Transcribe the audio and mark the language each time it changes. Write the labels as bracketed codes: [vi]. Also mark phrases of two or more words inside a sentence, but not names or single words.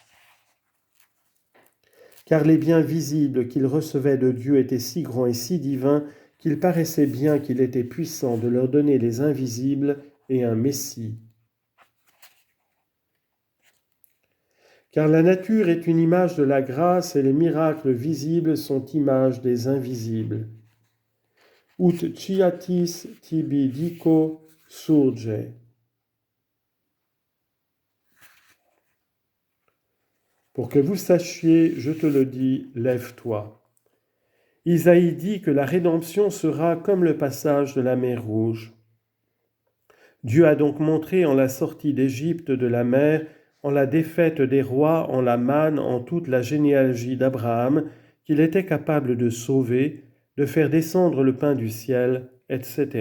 [fr] Car les biens visibles qu'ils recevaient de Dieu étaient si grands et si divins qu'il paraissait bien qu'il était puissant de leur donner les invisibles et un Messie. Car la nature est une image de la grâce et les miracles visibles sont images des invisibles. [la] Ut ciatis tibi dico surge. [fr] Pour que vous sachiez, je te le dis, lève-toi. Isaïe dit que la rédemption sera comme le passage de la mer Rouge. Dieu a donc montré en la sortie d'Égypte de la mer, en la défaite des rois, en la manne, en toute la généalogie d'Abraham, qu'il était capable de sauver, de faire descendre le pain du ciel, etc.